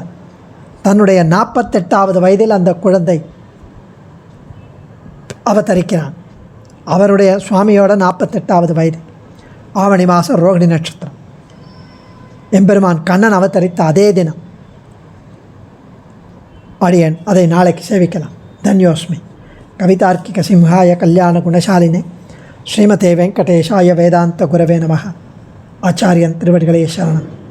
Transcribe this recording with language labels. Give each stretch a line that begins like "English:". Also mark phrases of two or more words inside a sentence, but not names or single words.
Tamil: தன்னுடைய 48வது வயதில் அந்த குழந்தை அவதரிக்கிறான். அவருடைய சுவாமியோட 48வது வயது, ஆவணி மாதம் ரோகிணி நட்சத்திரம். எம்பெருமான் கண்ணன் அவதரித்த அதே தினம். அடியேன் அதை நாளைக்கு சேவிக்கலாம். தன்யோஸ்மி.
Sanskrit: कवितार्किक सिंहाय कल्याण गुणशालिने श्रीमते वेङ्कटेशाय वेदान्त गुरवे नमः.
Tamil: ஆச்சாரியன் திருவடிகளே சரணம்.